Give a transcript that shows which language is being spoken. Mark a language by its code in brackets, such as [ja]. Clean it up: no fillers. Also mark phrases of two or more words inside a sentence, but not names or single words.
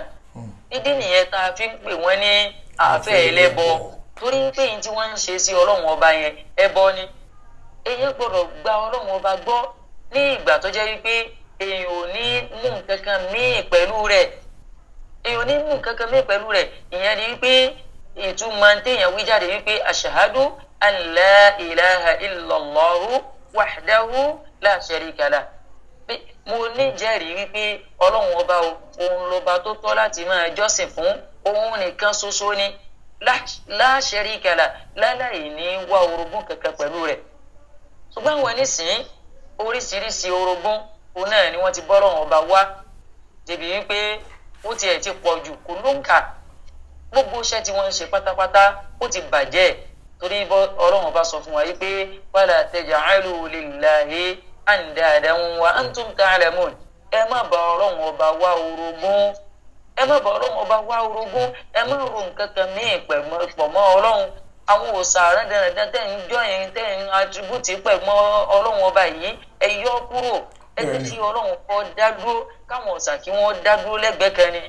[yo] ìdí nìyẹn tá a fi ń pè wọ́n ní àfẹ́ ẹlẹ́bọ, torí pé yìí tí wọ́n ń ṣe sí Ọlọ́run ọba yẹn ẹbọ ni. èèyàn gbọ́dọ̀ gba Ọlọ́run ọba gbọ́ ní ìgbà tó jẹ́ wípé èèyàn ò ní mú nǹkan kan míì pẹ̀lú rẹ̀. èèyàn ò ní mú nǹkan kan míì pẹ̀lú rẹ̀. ìyẹn ni wípé ìtumọ̀ téèyàn wí jáde wípé [ar] أشهد أن لا إله إلا الله وحده لا شريك له. [yo] mo ní jẹ́rìí wípé Ọlọ́run ọba òun lọ́ba tó tọ́ láti máa jọ́sìn fún, òun nìkan ṣoṣo ni [ar] لا شريك له [yo] láláì ní wá orogún kankan pẹ̀lú rẹ̀. ṣùgbọ́n àwọn nísìnyí oríṣiríṣi orogún òun náà ni wọ́n ti bọ́ Ọlọ́run ọba wá débi wípé ó tiẹ̀ ti pọ̀ jù kò ló ń kà. gbogbo iṣẹ́ tí wọ́n ń ṣe pátápátá ó ti bàjẹ́, torí Ọlọ́run ọba sọ fún wa yìí pé [ar] ولا تجعلوا لله أندادا وأنتم تعلمون. [yo] ẹ má bá Ọlọ́run ọba wá orogún, ẹ má bá Ọlọ́run ọba wá orogún, ẹ má ro nǹkan kan míì pọ̀ mọ́ Ọlọ́run. àwọn òòṣà dandan tẹ́ ń jọ yẹn tẹ́ ń atribútì pẹ̀ mọ́ Ọlọ́run ọba yìí ẹ yọ kúrò. ẹ jẹ́ kí Ọlọ́run kọ́ dá dúró, káwọn òòṣà kí wọ́n dá dúró lẹ́gbẹ̀ẹ́ kan ni.